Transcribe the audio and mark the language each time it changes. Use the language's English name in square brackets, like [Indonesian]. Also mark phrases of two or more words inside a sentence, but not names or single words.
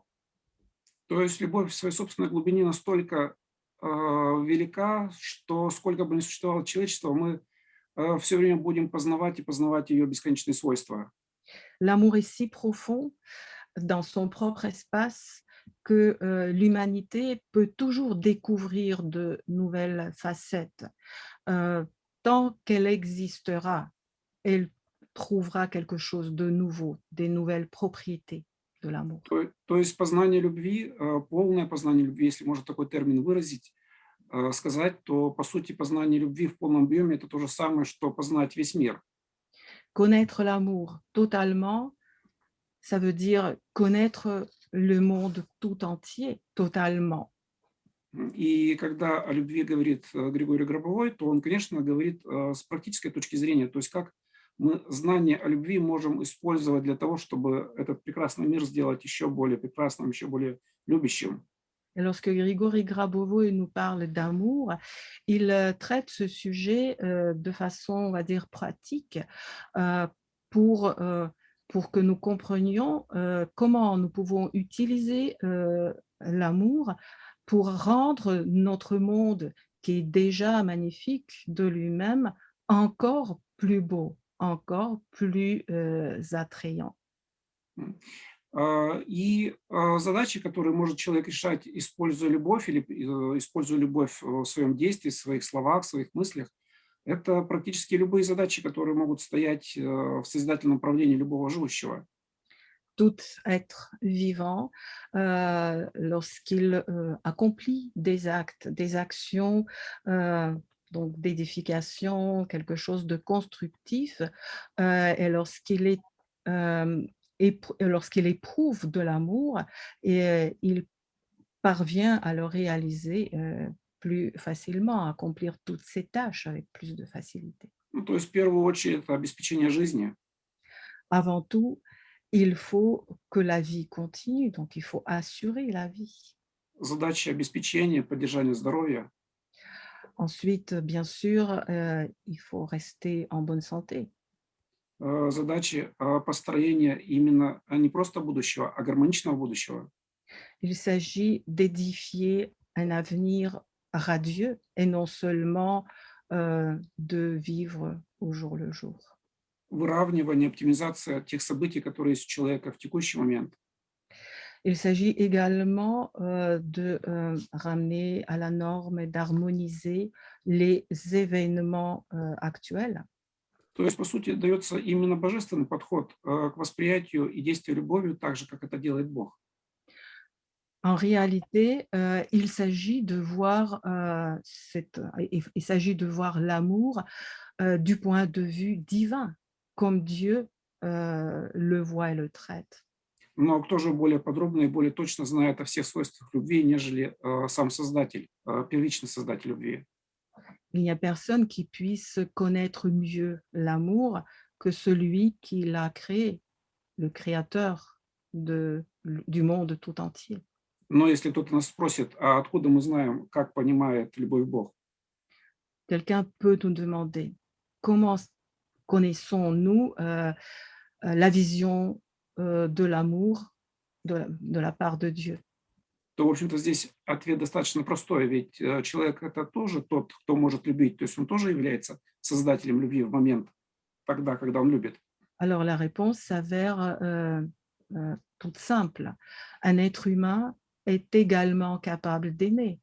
[Russian] То есть любовь в своей собственной глубине настолько велика, что сколько бы ни существовало человечество, мы все время будем познавать и познавать ее бесконечные свойства. [French] L'amour est si profond dans son propre espace que l'humanité peut toujours découvrir de nouvelles facettes. Euh, Tant qu'elle existera, elle trouvera quelque chose de nouveau, des nouvelles propriétés de l'amour. [Russian] То есть познание любви, полное познание любви, если можно такой термин выразить, сказать, то по сути познание любви в полном объеме — это то же самое, что познать весь мир. [French] Connaître l'amour totalement, ça veut dire connaître le monde tout entier totalement. [Russian] И когда о любви говорит Григорий Гробовой, то он, конечно, говорит с практической точки зрения, то есть как мы знание о любви можем использовать для того, чтобы этот прекрасный мир сделать еще более прекрасным, еще более любящим. [French] Et lorsque Grigory Grabovoy nous parle d'amour, il traite ce sujet de façon, on va dire, pratique euh, pour, euh, pour que nous comprenions comment nous pouvons utiliser l'amour pour rendre notre monde, qui est déjà magnifique de lui-même, encore plus beau, encore plus attrayant. [Russian] Задачи, которые может человек решать, используя любовь или используя любовь в своем действии, в своих словах, в своих мыслях, это практически любые задачи, которые могут стоять в созидательном правлении любого живущего. [French] tout être vivant, lorsqu'il accomplit des actes, des actions, euh, donc d'édification, quelque chose de constructif, et euh, lorsqu'il éprouve de l'amour, et il parvient à le réaliser plus facilement, à accomplir toutes ses tâches avec plus de facilité. [Russian] Ну, то есть в первую очередь это обеспечение жизни, [French] Avant tout, il faut que la vie continue, donc il faut assurer la vie. [Russian] задачи обеспечения, поддержания здоровья, [French] Ensuite, bien sûr, il faut rester en bonne santé. [Russian] задачи построения именно не просто будущего, а гармоничного будущего. [French] Il s'agit d'édifier un avenir radieux et non seulement de vivre au jour le jour. [Russian] Выравнивание, оптимизация тех событий, которые есть у человека в текущий момент. [French] Il s'agit également de ramener à la norme et d'harmoniser les événements actuels. [Russian] То есть, по сути, дается именно божественный подход к восприятию и действию любовью, так же, как это делает Бог. [French] En réalité, il s'agit de voir il s'agit de voir l'amour du point de vue divin, comme Dieu le voit et le traite. [Russian] Но кто же более подробно и более точно знает о всех свойствах любви, нежели сам Создатель, первичный Создатель любви? [French] Il n'y a personne qui puisse connaître mieux l'amour que celui qui l'a créé, le créateur du monde tout entier. [Russian] Но если кто-то нас спросит, а откуда мы знаем, как понимает любовь Бог? [French] Quelqu'un peut nous demander comment connaissons-nous la vision de l'amour de la part de Dieu. [Russian] То, в общем-то, здесь ответ достаточно простой, ведь человек это тоже тот, кто может любить, то есть он тоже является создателем любви в момент, тогда, когда он любит. [French] Alors la réponse s'avère toute simple. Un être humain est également capable d'aimer.